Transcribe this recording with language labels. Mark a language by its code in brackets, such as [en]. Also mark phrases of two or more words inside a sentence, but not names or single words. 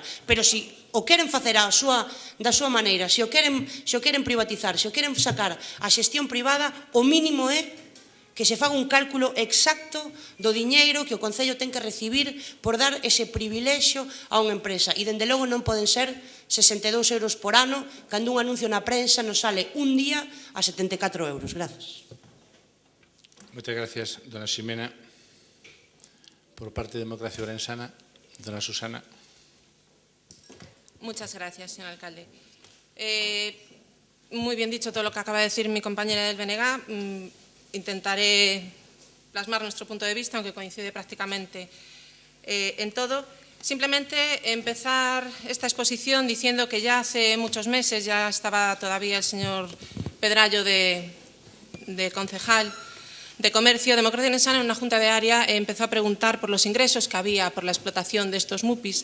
[gl] Pero se o queren facer da súa maneira, se o queren privatizar, se o queren sacar a xestión privada, o mínimo é que se faga un cálculo exacto do diñeiro que o Concello ten que recibir por dar ese privilexio a unha empresa. E, dende logo, non poden ser 62 euros por ano, cando un anuncio na prensa nos sale un día a 74 euros. Grazas. Moitas gracias, dona Ximena. Por parte de Democracia Orensana, dona Susana. [es] Muchas gracias, señor alcalde. Muy bien dicho todo lo que acaba de decir mi compañera del BNG. Intentaré plasmar nuestro punto de vista, aunque coincide prácticamente en todo. Simplemente empezar esta exposición diciendo que ya hace muchos meses, ya estaba todavía el señor Pedrallo de concejal de Comercio, Democracia Orensana, en una junta de área empezó a preguntar por los ingresos que había por la explotación de estos MUPIs.